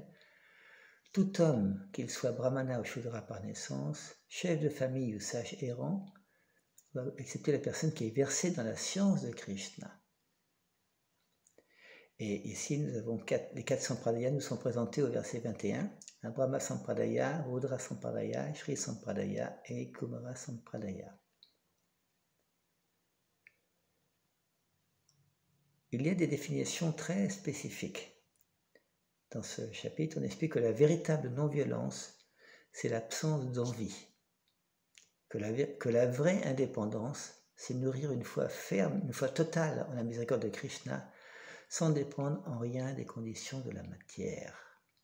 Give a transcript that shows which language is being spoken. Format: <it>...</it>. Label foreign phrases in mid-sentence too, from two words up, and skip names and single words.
<fr>Tout homme, qu'il soit brahmana ou shudra par naissance, chef de famille ou sage errant, doit accepter la personne qui est versée dans la science de Krishna. Et ici, nous avons les 4 sampradayas nous sont présentés au verset 21, un Brahma Sampradaya, Rudra Sampradaya, Shri Sampradaya et Kumara Sampradaya. Il y a des définitions très spécifiques. Dans ce chapitre, on explique que la véritable non-violence, c'est l'absence d'envie. Que la vraie indépendance, c'est nourrir une foi ferme, une foi totale en la miséricorde de Krishna, sans dépendre en rien des conditions de la matière.</fr>